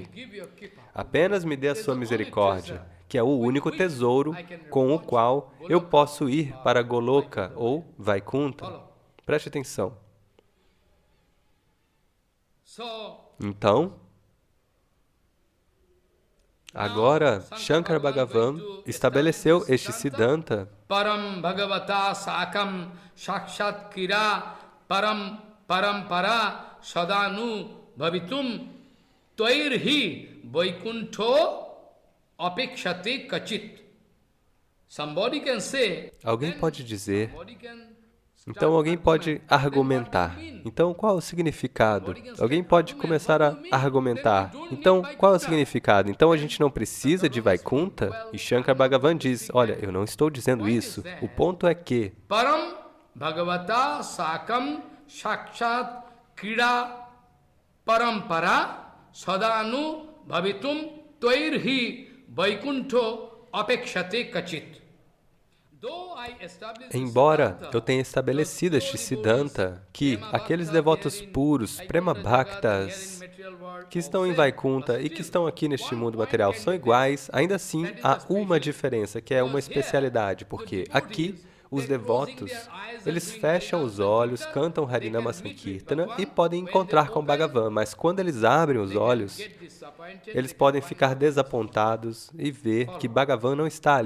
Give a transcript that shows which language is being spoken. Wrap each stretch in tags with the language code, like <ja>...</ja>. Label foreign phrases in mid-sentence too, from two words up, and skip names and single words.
<pt>Apenas me dê a sua misericórdia, que é o único tesouro com o qual eu posso ir para Goloka ou Vaikuntha. Preste atenção. Então, agora, Shankara Bhagavan estabeleceu este Siddhanta.</pt> <sa>Param Bhagavata Sakam Shakshat Kira Param Parampara Sadanu Bhavitum Tvairhi Vaikuntho Apekshate Kachit.</sa> <en>Somebody can say.</en> <pt>Alguém pode dizer. Então alguém pode argumentar. Então qual é o significado? Alguém pode começar a argumentar. Então qual é o significado? Então a gente não precisa de Vaikuntha? E Shankara Bhagavan diz, olha, eu não estou dizendo isso. O ponto é que</pt> <sa>Param Bhagavata Sakam Shakshat Krida Parampara Sadanu Bhavitum Tvairhi Vaikuntho Apekshate Kachit.</sa> <pt>Embora eu tenha estabelecido este Siddhanta, que aqueles devotos puros,</pt> <sa>Prema Bhaktas,</sa> <pt>que estão em Vaikuntha e que estão aqui neste mundo material são iguais, ainda assim há uma diferença, que é uma especialidade, porque aqui os devotos, eles fecham os olhos, cantam</pt> <sa>Harinama Sankirtana</sa> <pt>e podem encontrar com Bhagavan, mas quando eles abrem os olhos, eles podem ficar desapontados e ver que Bhagavan não está ali.</pt>